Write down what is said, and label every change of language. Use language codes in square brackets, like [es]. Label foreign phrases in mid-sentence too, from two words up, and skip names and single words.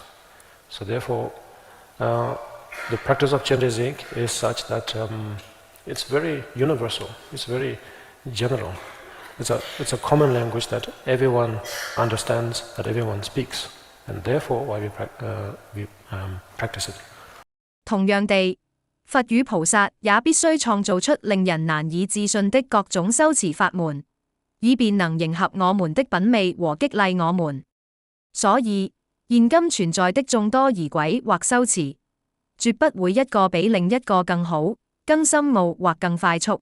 [en] So therefore, the practice of Chenrezig is such that it's very universal, it's very general. It's a common language that everyone understands, that everyone speaks, and therefore why we practice it. [zh] 同樣地，佛與菩薩也必須創造出令人難以置信的各種修持法門，以便能迎合我們的品味和激勵我們。所以，現今存在的眾多儀軌或修持，絕不會一個比另一個更好、更深奧或更快速。